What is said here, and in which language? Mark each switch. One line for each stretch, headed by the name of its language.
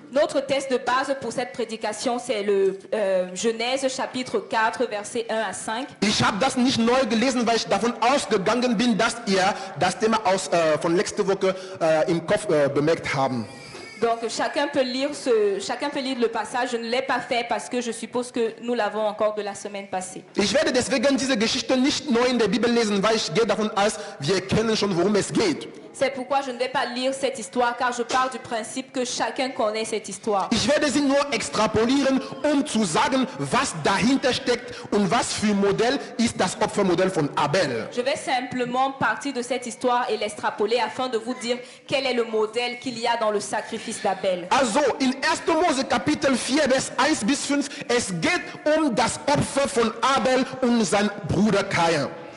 French: Notre texte de base pour cette prédication, c'est le Genèse chapitre 4, versets 1 à 5.
German: Ich habe das nicht neu gelesen, weil ich davon ausgegangen bin, dass ihr das Thema von letzter Woche im Kopf bemerkt haben.
French: Donc chacun peut lire le passage. Je ne l'ai pas fait parce que je suppose que nous l'avons encore de la semaine passée.
German: Ich werde deswegen diese Geschichte nicht neu in der Bibel lesen, weil ich gehe davon aus, wir kennen schon, worum es geht.
French: C'est pourquoi je ne vais pas lire cette histoire, car je pars du principe que chacun connaît cette histoire.
German: Ich werde sie nur extrapolieren, zu sagen, was dahinter steckt und was für ein Modell ist das Opfermodell von Abel.
French: Je vais simplement partir de cette histoire et l'extrapoler afin de vous dire quel est le modèle qu'il y a dans le sacrifice d'Abel.
German: Also, in 1. Mose Kapitel 4, Vers 1 bis 5, es geht das Opfer von Abel und sein Bruder Kain.